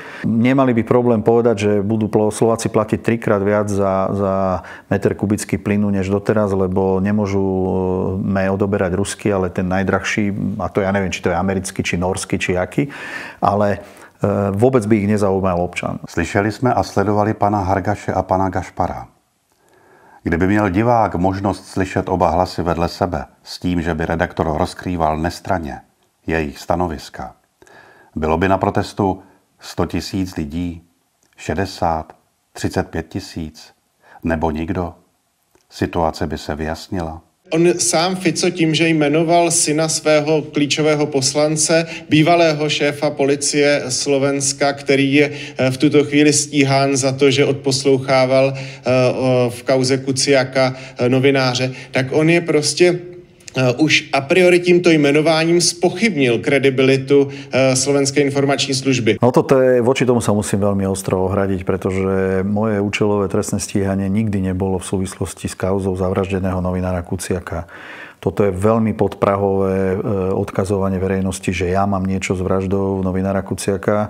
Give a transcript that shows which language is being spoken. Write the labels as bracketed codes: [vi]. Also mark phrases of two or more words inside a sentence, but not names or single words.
[sk] Nemali by problém povedať, že budú Slováci platiť 3-krát viac za meter kubický plynu než doteraz, lebo nemôžeme odoberať ruský, ale ten najdrahší, a to ja neviem, či to je americký, či norský, či aký, ale vôbec by ich nezaujímal občan. [cs] Slyšeli jsme a sledovali pana Hargaše a pana Gašpara. Kdyby měl divák možnost slyšet oba hlasy vedle sebe s tím, že by redaktor rozkrýval nestranně jejich stanoviska, bylo by na protestu 100 000 lidí, 60, 35 000 nebo nikdo? Situace by se vyjasnila. On sám Fico tím, že jmenoval syna svého klíčového poslance, bývalého šéfa policie Slovenska, který je v tuto chvíli stíhán za to, že odposlouchával v kauze Kuciaka novináře, tak on je prostě už [la] a priori [cs] týmto jmenováním spochybnil kredibilitu Slovenskej informační služby. [sk] No toto je, voči tomu sa musím veľmi ostro ohradiť, pretože moje účelové trestné stíhanie nikdy nebolo v súvislosti s kauzou zavraždeného novinára Kuciaka. Toto je veľmi podprahové odkazovanie verejnosti, že ja mám niečo s vraždou novinára Kuciaka.